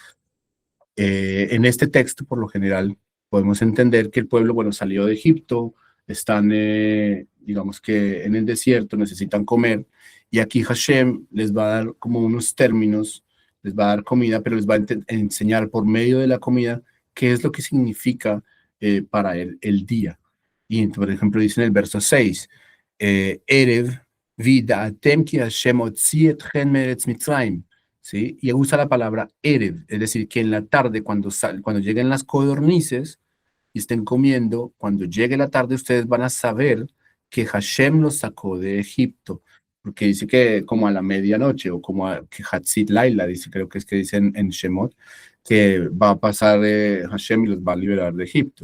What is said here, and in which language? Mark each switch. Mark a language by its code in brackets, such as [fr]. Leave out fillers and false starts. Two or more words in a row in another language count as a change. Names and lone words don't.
[es] En este texto, por lo general, podemos entender que el pueblo, bueno, salió de Egipto, están, digamos que en el desierto, necesitan comer, y aquí Hashem les va a dar como unos términos, les va a dar comida, pero les va a enseñar por medio de la comida qué es lo que significa para él el día. Y por ejemplo, dice en el verso 6, [he] ערב, וידעתם כי השם הוציא אתכם מארץ מצרים. [es] ¿Sí? Y usa la palabra Erev, es decir, que en la tarde, cuando lleguen las codornices y estén comiendo, cuando llegue la tarde, ustedes van a saber que Hashem los sacó de Egipto, porque dice que como a la medianoche, o como que [he] חצות לילה, [es] dice, creo que es que dicen en Shemot, que va a pasar Hashem y los va a liberar de Egipto.